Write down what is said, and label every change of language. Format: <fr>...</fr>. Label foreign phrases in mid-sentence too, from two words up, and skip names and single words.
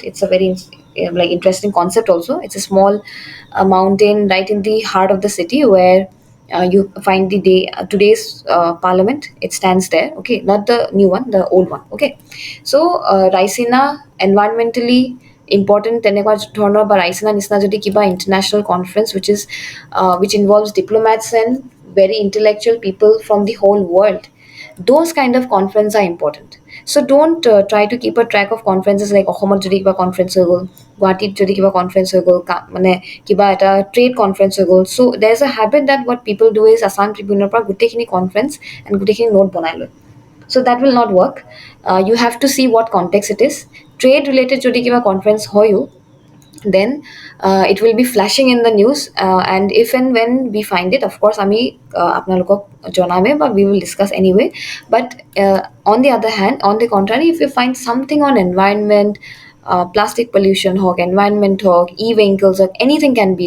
<en>It's a very like interesting concept also. It's a small mountain right in the heart of the city where you find the day today's parliament. It stands there. Okay, not the new one, the old one. Okay, so Raisina environmentally important</en> <as>তেনেকুৱা ধৰণৰ বা ৰাইচিনা নিচিনা যদি কিবা</as> <en>international conference which involves diplomats and very intellectual people from the whole world, those kind of conferences are important. So don't try to keep a track of conferences like</en> <as>অসমত যদি কিবা</as> <en>conference</en> <as>হৈ গ'ল, গুৱাহাটীত যদি কিবা</as> <en>conference</en> <as>হৈ গ'ল, মানে কিবা এটা</as> <en>trade conference</en> <as>হৈ গ'ল.</as> <en>So there's a habit that what people do is Assam Tribune</en> <as>ৰ পৰা গোটেইখিনি</as> <en>conference and</en> <as>গোটেইখিনি note বনাই লয়.</as> <en>So that will not work. You have to see what context it is. Trade related</en> <as>jodi kiba conference hoyu,</as> <en>then it will be flashing in the news, and if and when we find it, of course</en> <as>আমি আপোনালোকক জনাম,</as> <en>but we will discuss anyway. But on the other hand, on the contrary, if you find something on environment, plastic pollution hawk, environment hawk, e-vehicles hawk, anything can be.</en>